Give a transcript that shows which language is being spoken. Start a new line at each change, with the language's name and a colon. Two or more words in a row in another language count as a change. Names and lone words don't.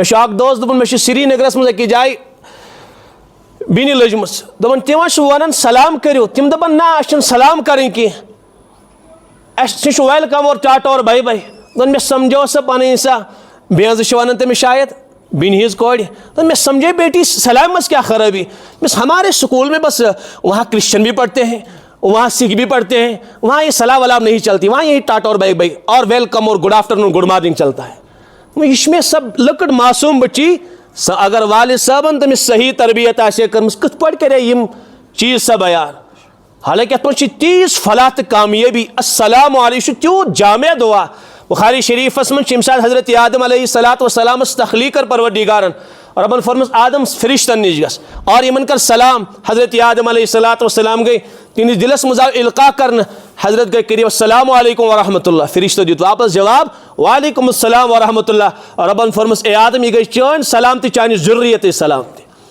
Kashmiri: چھُ اکھ دوس دوٚپُن مےٚ چھُ سرینگرس منٛز أکِس جایہِ بیٚنہِ لٔجمٕژ دوٚپُن تِم چھِ ونان سلام کٔرِو تِم دپان نہ اَسہِ چھِنہٕ سلام کَرٕنۍ کینٛہہ اَسہِ چھُ ویلکم اور ٹاٹا اور
English: bye bye
Kashmiri: دوٚپُن مےٚ سمجھو سا پنٕنۍ سا بیٚنزٕ چھِ ونان تٔمِس شاید بیٚنہِ ہِنٛز کورِ دوٚپُن مےٚ سمجھے بیٹی سلام منٛز کیٛاہ خرٲبی
Urdu: ہمارے اسکول میں بس وہاں کرسچن بھی پڑھتے ہیں وہاں سکھ بھی پڑھتے ہیں وہاں یہ سلام ولام نہیں چلتی وہاں یہی ٹاٹا اور
English: bye bye
Urdu: اور ویلکم
Kashmiri: اور
English: good afternoon good morning
Urdu: چلتا ہے
Kashmiri: یہ چھِ مےٚ سب لۄکٕٹ معصوٗم بچی اگر والد صٲبن تٔمِس صحیح تربیت آسہِ ہے کٔرمٕژ کِتھ پٲٹھۍ کرے یِم چیٖز سا بیان حالانکہِ اتھ منٛز چھِ تیٖژ فلاح تہٕ کامیٲبی
Arabic: السلام علیکم
Kashmiri: چھُ تیوٗت جامع دُعا بخاری شریفس منٛز چھِ ییٚمہِ ساتہٕ حضرت آدم
Arabic: علیہ الصلاۃ وسلامس
Kashmiri: تخلیق کٔر پروردگارن ربن فرمٲوٕس آدم فرشتن نِش گژھ اور یِمن کر سلام حضرت آدم
Arabic: علیہ الصلاۃ وسلام
Kashmiri: گٔے تِہنٛدِس دِلس منٛز آو القاع کرنہٕ حضرت گٔے کٔرِو
Arabic: السلام علیکم ورحمۃ اللہ
Kashmiri: فرشتو دیُت واپس جواب
Arabic: وعلیکم السلام ورحمۃ اللہ
Kashmiri: ربن فرمٲوٕس اے آدم یہِ گٔے چٲنۍ سلام تہِ چانہِ ذُریتٕچ سلام تہِ